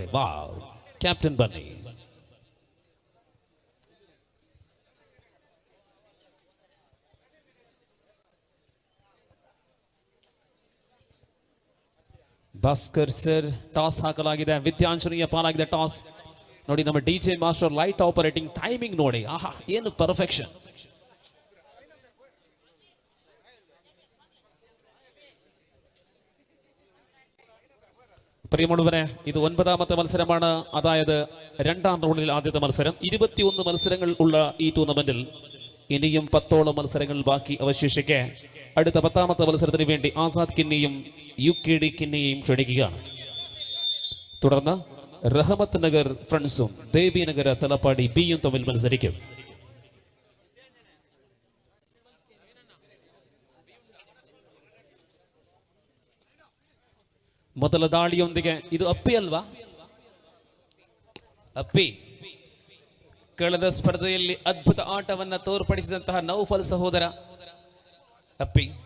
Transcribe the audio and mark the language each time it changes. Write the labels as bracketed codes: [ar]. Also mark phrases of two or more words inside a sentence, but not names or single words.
[kn] ವಾವ್, ಕ್ಯಾಪ್ಟನ್ ಬನ್ನಿ. ಭಾಸ್ಕರ್ ಸರ್, ಟಾಸ್ ಹಾಕಲಾಗಿದೆ. ವಿದ್ಯಾಂಜನೆಯ ಪಾಲಾಗಿದೆ ಟಾಸ್. ನೋಡಿ ನಮ್ಮ [en] DJ master light operating timing [kn] ನೋಡಿ, ಆಹಾ ಏನು ಪರ್ಫೆಕ್ಷನ್. [ml] പ്രിയമുള്ളവരെ, ഇത് 9ാമത്തെ മത്സരമാണ്. അതായത് 2ാം റൗണ്ടിൽ ആദ്യത്തെ മത്സരം. 21 മത്സരങ്ങൾ ഉള്ള ഈ ടൂർണമെന്റിൽ ഇനിയും 10ഓളം മത്സരങ്ങൾ ബാക്കി അവശേഷിക്കെ അടുത്ത 10ാമത്തെ മത്സരത്തിന് വേണ്ടി ആസാദ് കിന്നിയും UKD കിന്നിയും ക്ഷണിക്കുകയാണ്. തുടർന്ന് റഹമത്ത് നഗർ ഫ്രണ്ട്സും ദേവിനഗര തലപ്പാടി ബിയും തമ്മിൽ മത്സരിക്കും. [kn] ಮೊದಲ ದಾಳಿಯೊಂದಿಗೆ ಇದು ಅಪ್ಪಿ ಅಲ್ವಾ? ಅಪ್ಪಿ ಕಳೆದ ಸ್ಪರ್ಧೆಯಲ್ಲಿ ಅದ್ಭುತ ಆಟವನ್ನ ತೋರ್ಪಡಿಸಿದಂತಹ ನೌಫಲ್ ಸಹೋದರ ಅಪ್ಪಿ.